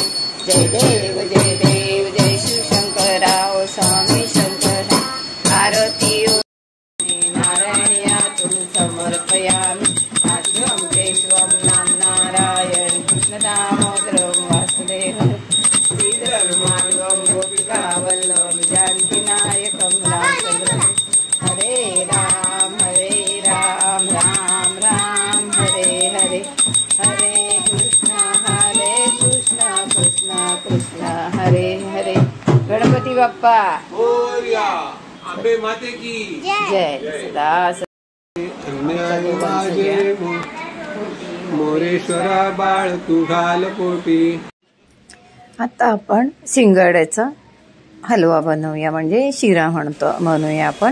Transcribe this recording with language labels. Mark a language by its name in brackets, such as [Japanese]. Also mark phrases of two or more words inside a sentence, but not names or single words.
[Marathi] जय देव जय देव जय शिवशंकराव स्वामी शंकर। [Sanskrit] आरती नारायण्यातुं समर्पयामि। आद्यं केशवं नाम नारायण कृष्णदामोदरं वासुदेवं श्रीधरं माधवं गोपिकावल्लभं जानकी नायकं रामचंद्रं। हरे राम राम राम हरे हरे, हरे कृष्ण कृष्ण कृष्ण हरे हरे। [Marathi] गणपती बाप्पा मोरया, अंबे माते की जय। सदा मोरेश्वरा बाळ तुझाल पोटी। आता आपण शिंगाड्याचा हलवा बनवूया, म्हणजे शिरा म्हणूया आपण।